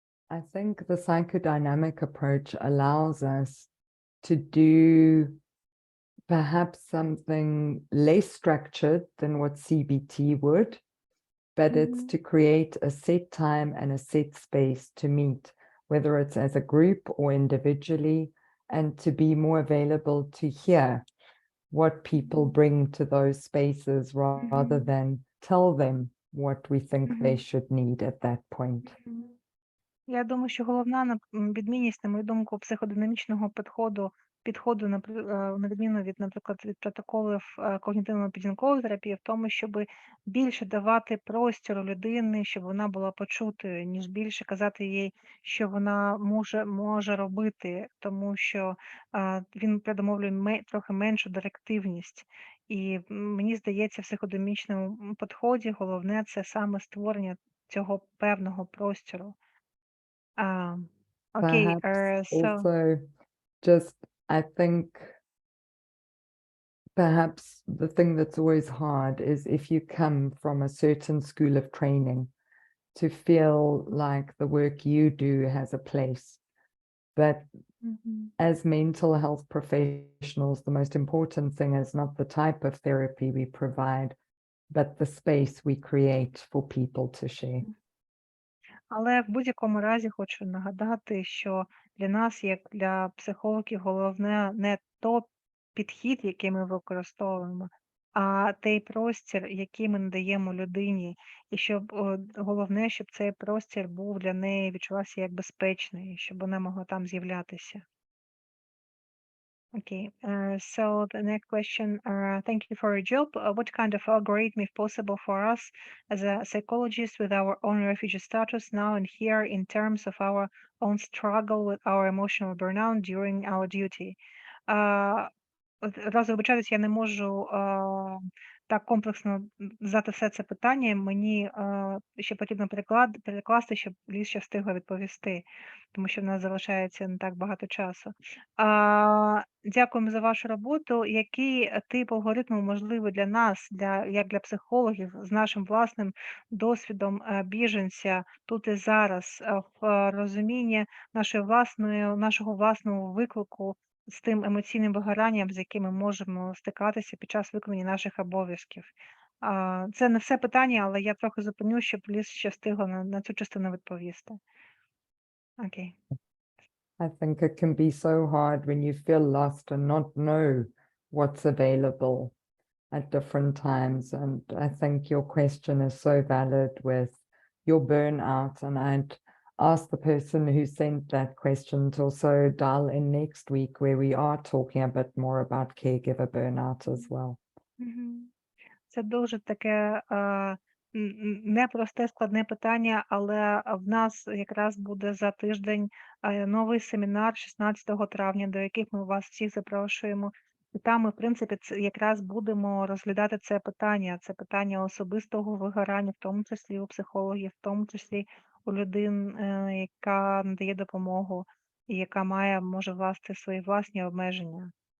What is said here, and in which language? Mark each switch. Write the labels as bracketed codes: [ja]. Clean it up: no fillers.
[en] I think the psychodynamic approach allows us to do perhaps something less structured than what CBT would, but it's to create a set time and a set space to meet, whether it's as a group or individually, and to be more available to hear what people bring to those spaces rather than tell them what we think they should need at that point. [uk] Я думаю, що головна відмінність, на мою думку, психодинамічного підходу на відміну від, наприклад, від протоколів когнітивно-поведінкової терапії в тому, щоб більше давати простору людини, щоб вона була почутою, ніж більше казати їй, що вона може робити, тому що він предумовлює трохи меншу директивність. І мені здається, в психодинамічному підході головне це саме створення цього певного простору. [en] Okay, Perhaps so also just, I think, perhaps the thing that's always hard is if you come from a certain school of training to feel like the work you do has a place. But as mental health professionals, the most important thing is not the type of therapy we provide, but the space we create for people to share. [uk] Але в будь-якому разі хочу нагадати, що для нас, як для психологів, головне не підхід, який ми використовуємо, а той простір, який ми надаємо людині, і щоб головне, щоб цей простір був для неї, відчувався як безпечний, щоб вона могла там з'являтися. [en] Okay, so the next question, thank you for your job. What kind of algorithm, if possible, for us as a psychologist with our own refugee status now and here in terms of our own struggle with our emotional burnout during our duty? [uk] Одразу вибачаюсь, я не можу так комплексно задати все це питання. Мені ще потрібно перекласти, щоб Ліз ще встигла відповісти, тому що в нас залишається не так багато часу. Дякуємо за вашу роботу. Який тип алгоритму можливий для нас, як для психологів, з нашим власним досвідом біженця тут і зараз, в розумінні нашого власного виклику з тим емоційним вигоранням, з яким ми можемо стикатися під час виконання наших обов'язків? Це не все питання, але я трохи зупиню, щоб Ліз ще встигла на цю частину відповісти. Окей. [en] I think it can be so hard when you feel lost and not know what's available at different times. And I think your question is so valid with your burnout. And I'd ask the person who sent that question to also dial in next week where we are talking a bit more about caregiver burnout as well. [uk] Це дуже таке непросте, складне питання, але в нас якраз буде за тиждень новий семінар 16 травня, до яких ми вас всіх запрошуємо. І там ми, в принципі, якраз будемо розглядати це питання особистого вигорання, в тому числі у психологів, в тому числі у людин, яка надає допомогу і яка може власти свої власні обмеження.